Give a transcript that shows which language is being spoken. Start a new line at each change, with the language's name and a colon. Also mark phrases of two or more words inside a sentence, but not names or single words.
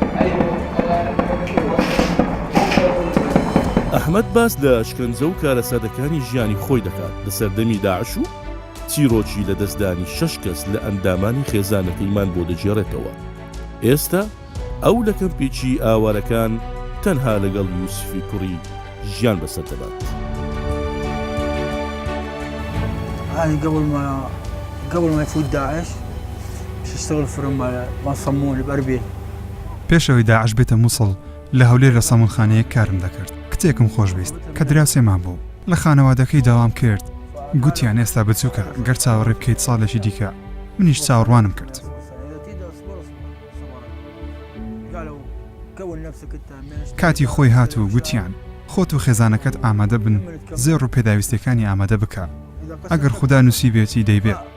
Central Kurdish: ئەحمەد باس لە شکنجە و کارەسادەکانی ژیانی خۆی دەکات لە سەردەمی داعش و چیرۆکی لە دەستدانی 6 کەس لە ئەندامانی خێزانەکەیمان بۆ دەجێڕێتەوە ئێستا ئەو لە کەمپێکی ئاوارەکان تەنها لەگەڵ یوسفی کوڕی ژیان بەسەر دەبات
Arabic: قبل ما يفوت داعش اشتغل في ما صمون بأربيل
Central Kurdish: پێشەوەی داعش بێتە مووسڵ لە هەولێر لە سەمونخانەیە کارم دەکرد کتێکم خۆشویست کە دراوسێمان بوو لە خانەوادەکەی داوام کرد گوتیان ئێستا بچووکە گەر چاوەڕێ بکەیت ساڵێکی دیکە منیش چاوەڕوانم کرد کاتی خۆی هات و گوتیان خۆت و خێزانەکەت ئامادە بن زێڕ و پێداویستەکانی ئامادە بکە ئەگەر خوددا نووسیبێتی دەیبێت